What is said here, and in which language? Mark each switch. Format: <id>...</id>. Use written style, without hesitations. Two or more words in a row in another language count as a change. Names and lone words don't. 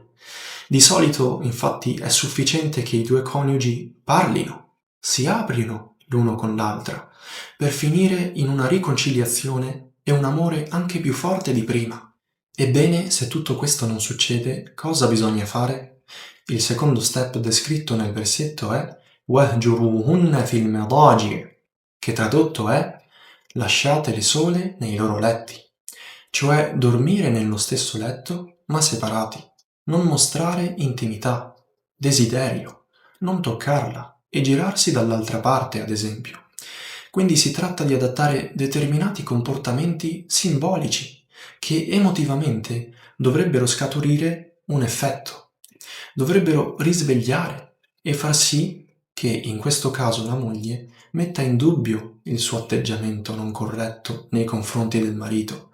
<it>Di solito, infatti, è sufficiente che i due coniugi parlino, si aprino l'uno con l'altra, per finire in una riconciliazione e un amore anche più forte di prima. Ebbene, se tutto questo non succede, cosa bisogna fare? Il secondo step descritto nel versetto è</it> <ar>وَاهْجُرُوهُنَّ فِي الْمَضَاجِعِ,</ar> <it>che tradotto è lasciatele sole nei loro letti, cioè dormire nello stesso letto ma separati, non mostrare intimità, desiderio, non toccarla e girarsi dall'altra parte, ad esempio. Quindi si tratta di adattare determinati comportamenti simbolici che emotivamente dovrebbero scaturire un effetto, dovrebbero risvegliare e far sì che in questo caso la moglie metta in dubbio il suo atteggiamento non corretto nei confronti del marito.</it>